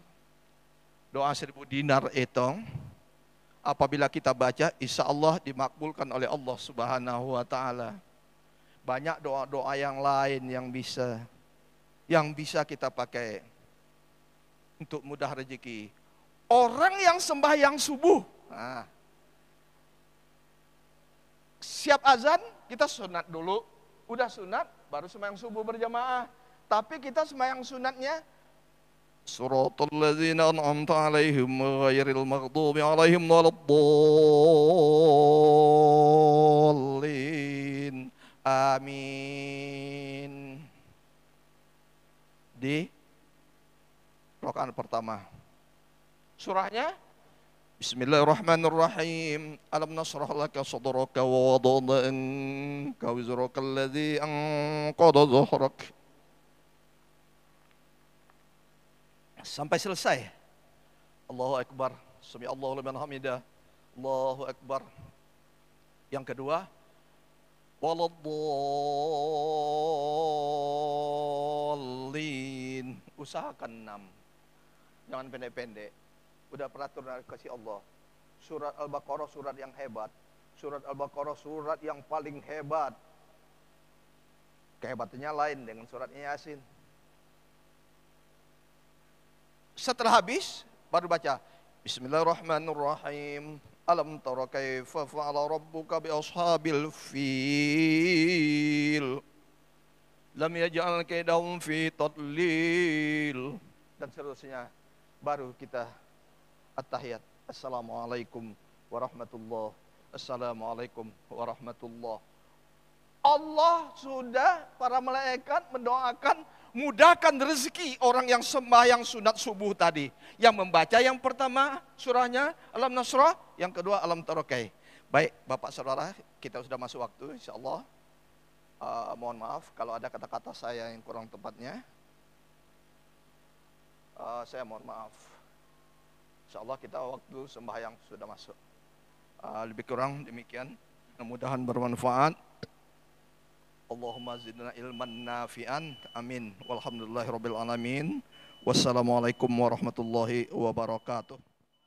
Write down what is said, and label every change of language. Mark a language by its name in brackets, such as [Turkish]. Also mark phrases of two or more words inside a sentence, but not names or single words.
[Indonesian] Doa 1000 dinar itu apabila kita baca, [Arabic] إن شاء الله [Indonesian] dimakbulkan oleh Allah [Arabic] سبحانه وتعالى. [Indonesian] Banyak doa-doa yang lain yang bisa kita pakai untuk mudah rezeki. Orang yang sembahyang subuh, siap azan kita sunat dulu, udah sunat baru sembahyang subuh berjamaah. Tapi kita sembahyang sunatnya [Arabic] سورة الذين أنعمت عليهم غير المغضوب عليهم ولا الضالين. [Indonesian] Amin. Di rakaat pertama. Surahnya Bismillahirrahmanirrahim. [Arabic] ألم نشرح لك صدرك ووضعنا عنك وزرك الذي أنقض ظهرك. [Indonesian] Sampai selesai. [Arabic] الله أكبر. سمع الله لمن حمده. الله أكبر. [Indonesian] Yang kedua, waladdallin. Usahakan 6. Jangan pendek-pendek. Udah peraturan kasih Allah. Surat Al-Baqarah surat yang hebat. Surat Al-Baqarah surat yang paling hebat. Kehebatannya lain dengan suratnya Yasin. Setelah habis baru baca Bismillahirrahmanirrahim. [Arabic] ألم تر كيف فعل ربك بأصحاب الفيل. ألم يجعل كيدهم في تضليل. [Indonesian] Dan seterusnya. Baru kita at-tahiyat. [Arabic] السلام عليكم ورحمة الله. السلام عليكم ورحمة الله. [Indonesian] Allah sudah, para malaikat mendoakan, mudahkan rezeki orang yang sembahyang sunat subuh tadi. Yang membaca yang pertama surahnya Alam Nasrah, yang kedua Alam Tarokai. Baik Bapak Saudara, kita sudah masuk waktu insyaallah. Mohon maaf kalau ada kata-kata saya yang kurang tepatnya. Saya mohon maaf. Insyaallah kita waktu sembahyang sudah masuk. Lebih kurang demikian. Mudah-mudahan bermanfaat. [Arabic] اللهم زدنا علما نافعا. Amin. والحمد لله رب العالمين. والسلام عليكم ورحمة الله وبركاته.